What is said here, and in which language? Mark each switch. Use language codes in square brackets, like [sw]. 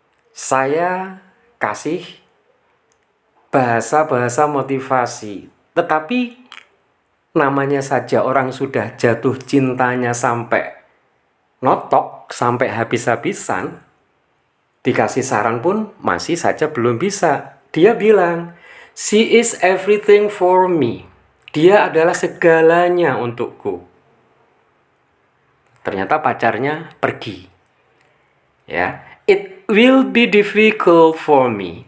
[id] Saya kasih bahasa-bahasa motivasi. Tetapi namanya saja orang sudah jatuh cintanya sampai notok, sampai habis-habisan, dikasih saran pun masih saja belum bisa. Dia bilang, [en] she is everything for me. [id] Dia adalah segalanya untukku. Ternyata pacarnya pergi. [en] Ya, it will be difficult for me.